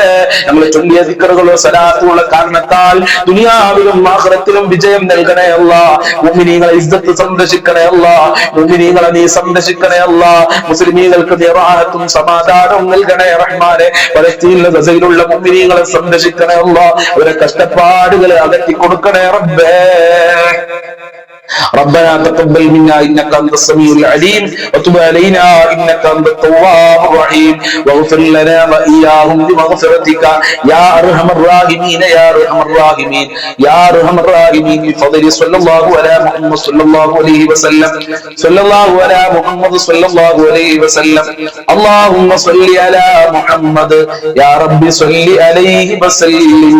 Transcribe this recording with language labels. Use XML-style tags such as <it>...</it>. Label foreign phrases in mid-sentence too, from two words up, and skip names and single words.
<ml>ഞങ്ങൾ ചൊല്ലിയ ദിക്റുകളോ സ്വലാത്തുള്ള കാരണത്താൽ ദുനിയാവിലും ആഖിറത്തിലും വിജയം നൽകണേ അല്ലാ. മുഅ്മിനീങ്ങളെ ഇസ്സത്ത് സംരക്ഷിക്കണേ അല്ലാ. മുഅ്മിനീങ്ങളെ നീ സംരക്ഷിക്കണേ അല്ലാ. മുസ്ലിമീങ്ങൾക്ക് നീ റാഹത്തും സമാധാനവും നൽകണേ റഹ്മാനെ. ഫലസ്തീനിലെ ഗസയിലുള്ള മുഅ്മിനീങ്ങളെ സംരക്ഷിക്കണേ അല്ലാ. അവരെ കഷ്ടപ്പാടുകളെ അകറ്റി കൊടുക്കണേ റബ്ബേ.</ml> <ar>ربنا تقبل منا انك انت السميع العليم وتب علينا انك انت التواب الرحيم واغفر لنا واياهم بمغفرتك يا ارحم الراحمين يا ارحم الراحمين يا ارحم الراحمين بفضل صلى الله على محمد صلى الله عليه وسلم صلى الله على محمد صلى الله عليه وسلم اللهم صل على محمد يا رب صل عليه وسلم.</ar>